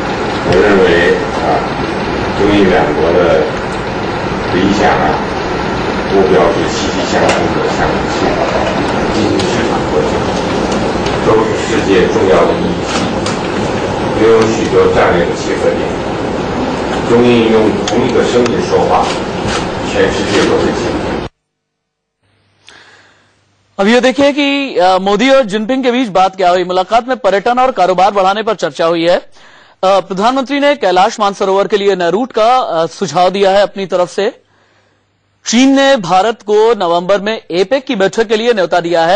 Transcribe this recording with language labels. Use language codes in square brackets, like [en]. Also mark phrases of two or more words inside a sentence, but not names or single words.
[zh] 我认为中印两国的理想目标是息息相通的，相互契合，进行市场合作，都是世界重要的议题，拥有许多战略的契合点。中印用同一个声音说话，全世界都会听。 [hi] अब ये देखिए कि मोदी और जिनपिंग के बीच बात क्या हुई। मुलाकात में पर्यटन और कारोबार बढ़ाने पर चर्चा हुई है। प्रधानमंत्री ने कैलाश मानसरोवर के लिए नए रूट का सुझाव दिया है अपनी तरफ से। चीन ने भारत को नवंबर में एपेक की बैठक के लिए न्योता दिया है।